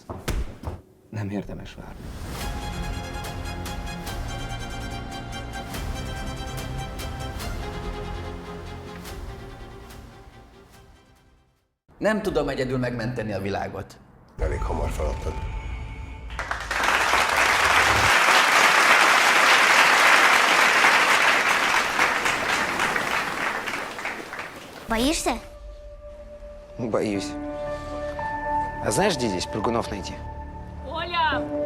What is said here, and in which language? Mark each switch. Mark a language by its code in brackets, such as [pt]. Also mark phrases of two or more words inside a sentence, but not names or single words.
[hu] Nem érdemes várni. Nem tudom egyedül megmenteni a világot. Elég hamar feladtad. [ru] Боишься? Боюсь. А знаешь, где здесь прыгунов найти? Оля!